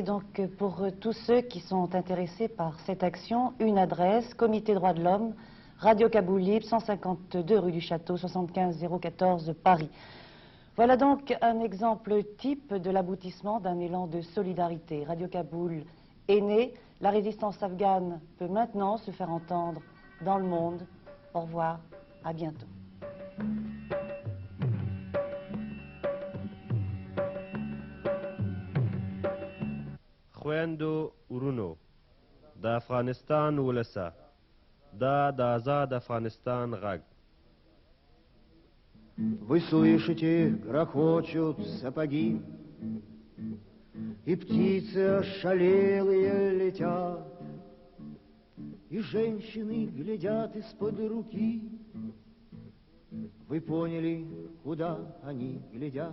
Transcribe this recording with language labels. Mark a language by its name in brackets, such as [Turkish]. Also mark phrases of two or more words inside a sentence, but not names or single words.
[French] Donc pour tous ceux qui sont intéressés par cette action, une adresse, Comité droits de l'homme, Radio Kaboul Libre, 152 rue du Château, 75 014 Paris. Voilà donc un exemple type de l'aboutissement d'un élan de solidarité. Radio Kaboul est né, la résistance afghane peut maintenant se faire entendre dans le monde. Au revoir, à bientôt. [Pashto] خويندو ورونو دا افغانستان ولسا دا آزاد افغانستان غږ. [Russian] Вы слышите, грохочут сапоги, и птицы ошалелые летят, и женщины глядят из-под руки. Вы поняли, куда они глядят?